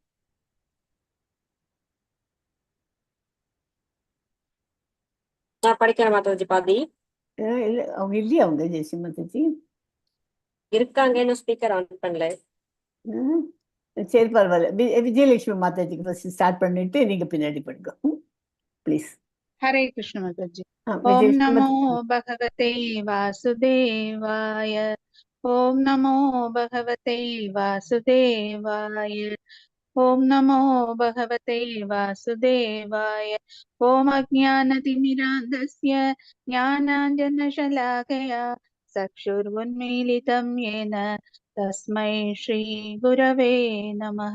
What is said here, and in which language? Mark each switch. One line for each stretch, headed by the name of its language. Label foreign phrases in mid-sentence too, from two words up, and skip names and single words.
Tamil: நான் படிக்கிறேன் மாதாஜி பாதி. இல்ல அவங்க இல்லையா? அவங்க ஜெயஸ்ரீ மாதாஜி இருக்காங்க, இன்னும்
English: speaker on
Tamil: பண்ணல. சரி பரவாயில்ல. விஜயலட்சுமி மாதாஜிக்கு
English: first start
Tamil: பண்ணிட்டு நீங்க பின்னாடி பண்ணுங்க ப்ளீஸ்.
Hindi: हरे कृष्ण माताजी. ओम
Tamil: விஜயலட்சுமி
Sanskrit: नमो
Tamil: மாதாஜி.
Sanskrit: भगवते वासुदेवाय. ओम नमो भगवते वासुदेवाय. ओम नमो भगवते वासुदेवाय. ओम अज्ञानतिमिरान्धस्य ज्ञानाञ्जनशलाकया चक्षुरुन्मीलितं येन तस्मै श्रीगुरवे नमः.